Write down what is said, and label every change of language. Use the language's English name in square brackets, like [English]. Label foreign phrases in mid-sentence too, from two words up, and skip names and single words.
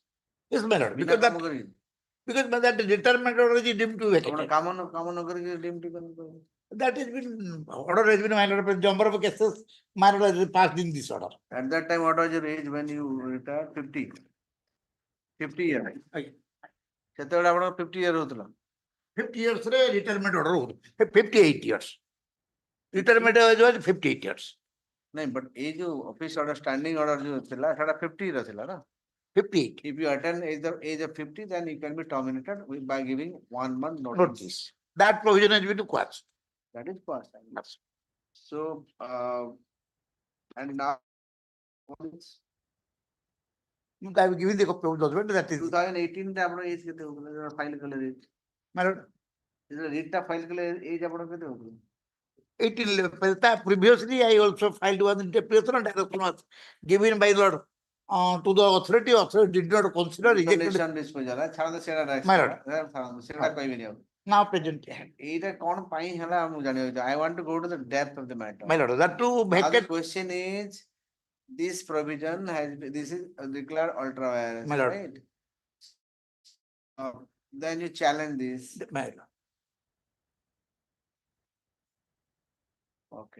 [English] yes, my lord. Because that retirement order is deemed to vacated. common deemed to continue. That has been order has been my lord. Number of cases my lord has passed in this order. At that time, what was your age when you retired? 50. 50 years. [Odia] ସେତେବେଳେ ଆପଣଙ୍କ [English] 50 year [Odia] ହଉଥିଲା [English] 50 years ରେ retirement order ହଉଥିଲା 58 years. Retirement age was 58 years. [Odia] ନାଇଁ but ଏଇ ଯୋଉ ଅଫିସ ଅର୍ଡର ଷ୍ଟାଣ୍ଡିଂ ଅର୍ଡର ଯୋଉ ଥିଲା ସେଟା 50 ର ଥିଲା ନା [English] 58. If you attain age of 50, then you can be terminated by giving 1 month notice. Notice. That provision has been quashed. That is passed. So and now what is I have given the copy of judgment that is [Odia] 2018 ରେ ଆପଣ ଏଜ କେତେ ହଉଥିଲା ଫାଇଲ କଲେ ରେଟ୍ [English] my lord. [Odia] ଯେତେବେଳେ ରେଟ୍ ଟା ଫାଇଲ କଲେ ଏଜ ଆପଣ କେତେ ହଉଥିଲା [English] 18 previously I also filed one interpretation and direction was given by Lord to the authority. Authority did not consider rejected. condition disposal [Odia] ଛାଡନ୍ତୁ ସେଟା [English] My lord. [Odia] ଛାଡନ୍ତୁ ସେଟା କହିବେନି ଆଉ [English] Now present. [Odia] ଏଇଟା କଣ ପାଇଁ ହେଲା ମୁଁ ଜାଣିବାକୁ [English] I want to go to the depth of the matter. My lord, that to Now the vacate. question is, this provision this is declared ultra virus, My lord. right? Then you challenge this. My lord. Okay.